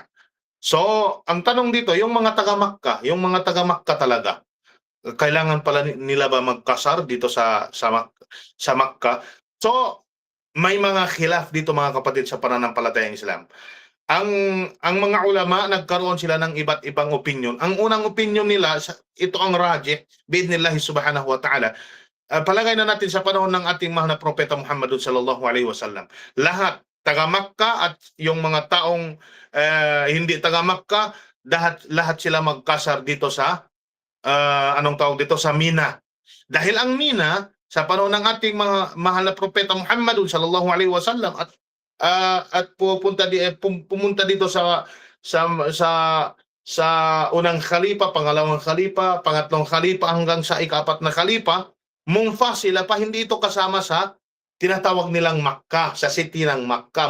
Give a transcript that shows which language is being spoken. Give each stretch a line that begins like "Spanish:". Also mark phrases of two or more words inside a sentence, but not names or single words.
Filipino: So, ang tanong dito, yung mga taga Makkah talaga, kailangan pala nila ba magkasar dito sa Makkah? So, may mga khilaf dito, mga kapatid sa pananampalatayang Islam. Ang mga ulama, nagkaroon sila ng iba't ibang opinion. Ang unang opinion nila, ito ang
Arabic: راجح بإذن الله سبحانه وتعالى.
Filipino: Palagay na natin sa panahon ng ating mahal na propeta Muhammad
Arabic: صلى الله عليه وسلم.
Filipino: Lahat taga Makkah at yung mga taong hindi taga Makkah, lahat sila magkasar dito sa sa Mina. Dahil ang Mina sa panahon ng ating mga mahal na propeta Muhammad
Arabic: صلى الله عليه وسلم
Filipino: at pumunta dito sa unang khalifa, pangalawang khalifa, pangatlong khalifa hanggang sa ika-4 na khalifa, munfasila pa, hindi ito kasama sa tinatawag nilang Makkah, sa city ng Makkah.